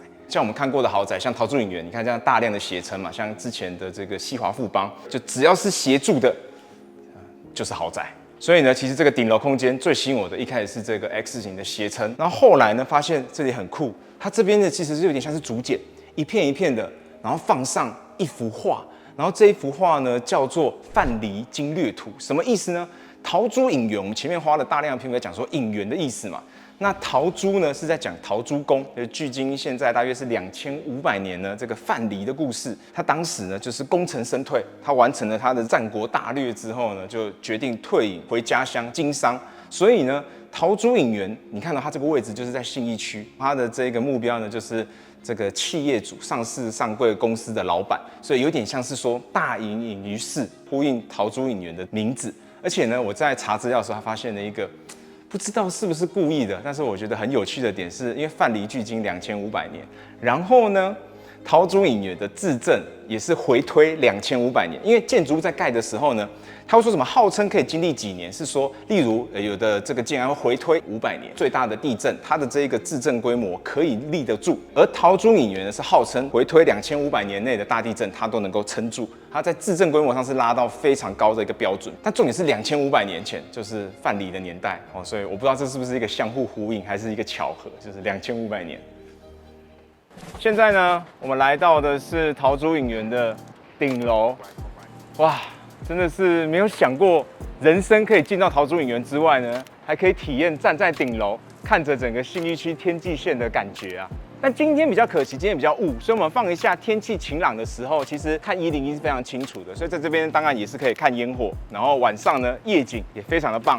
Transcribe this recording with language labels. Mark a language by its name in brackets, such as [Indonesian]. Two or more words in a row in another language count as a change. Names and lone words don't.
[Chinese] 像我們看過的豪宅，像陶朱隱園，你看這樣大量的斜撐嘛，像之前的這個西華富邦，就只要是斜柱的，就是豪宅。所以呢，其實這個頂樓空間最吸引我的，一開始是這個 X 型的斜撐，然後後來呢，發現這裡很酷，它這邊呢其實是有點像是竹簡，一片一片的，然後放上一幅畫，然後這一幅畫呢叫做《范蠡經略圖》，什麼意思呢？陶朱隱園，我們前面花了大量的篇幅在講說隱園的意思嘛。那陶朱呢是在講陶朱公，距今現在大約是2500年呢。這個范蠡的故事，他當時呢就是功成身退，他完成了他的戰國大略之後呢，就決定退隱回家鄉經商。所以呢，陶朱隱園，你看到它這個位置就是在信義區，它的這個目標呢就是這個企業主、上市上櫃公司的老闆，所以有點像是說大隱隱於市，呼應陶朱隱園的名字。而且呢，我在查資料的時候，還發現了一個不知道是不是故意的，但是我覺得很有趣的點是，因為范蠡距今2500年，然後呢， 桃竹影園的制證也是回推2500年，因為建築物在蓋的時候呢，他會說什麼號稱可以經歷幾年，是說例如有的這個建案會回推500年，最大的地震它的這一個制震規模可以立得住，而桃竹影園呢是號稱回推2500年內的大地震它都能夠撐住，它在制震規模上是拉到非常高的一個標準，但重點是2500年前就是范蠡的年代哦，所以我不知道這是不是一個相互呼應，還是一個巧合，就是2500年。現在呢，我們來到的是桃竹影園的頂樓，哇，真的是沒有想過，人生可以進到桃竹影園之外呢，還可以體驗站在頂樓看着整個信義區天際線的感覺啊。但今天比較可惜，今天比較霧，所以我們放一下天氣晴朗的時候，其實看101是非常清楚的，所以在這邊當然也是可以看煙火，然後晚上呢夜景也非常的棒。